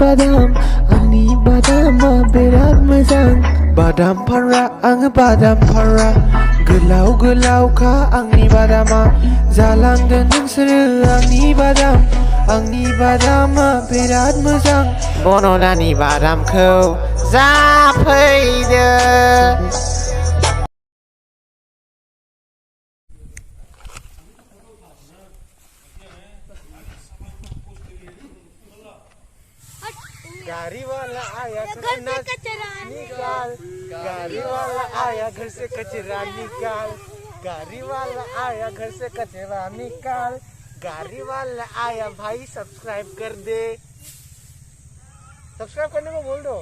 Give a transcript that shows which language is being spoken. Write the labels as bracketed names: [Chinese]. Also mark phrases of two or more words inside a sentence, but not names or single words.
[Bodo] बादामा बिराद मोजां बादामफोरा आङो बादामफोरा गोलाव गोलावखा आंनि बादामा जालांदों नोंसोरो आंनि बादामा बिराद मोजां बन'दानि बादामखौ जाफैदो [Hindi] गाड़ी वाला आया घर से कचरा निकाल गाड़ी वाला आया घर से कचरा निकाल गाड़ी वाला आया घर से कचरा निकाल गाड़ी वाला आया भाई सब्सक्राइब कर दे सब्सक्राइब करने को बोल दो